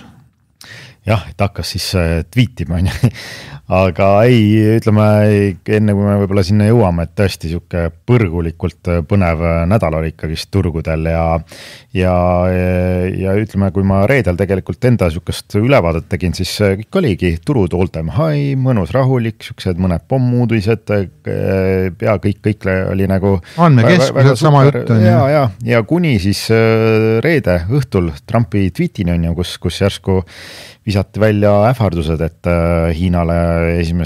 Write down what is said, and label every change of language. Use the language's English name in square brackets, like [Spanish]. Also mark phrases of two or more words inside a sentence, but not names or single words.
[Estonian] Jah, et hakkas siis tweetima, aga ei, ütleme, enne kui me võib-olla sinna jõuame, et tõesti siuke põrgulikult põnev nädal oli ikkagist turgudel ja ütleme, kui ma reedel tegelikult enda siukest ülevaadet tegin, siis kõik oligi turud [English] all time high, [Estonian] mõnus rahulik, siuksed mõned pommuudised, pea kõik oli nagu andmekeskused sama jutt on. Ja kuni siis reede õhtul Trumpi tweetini on ju, kus järsku visati välja ähvardused, et Hiinale 1.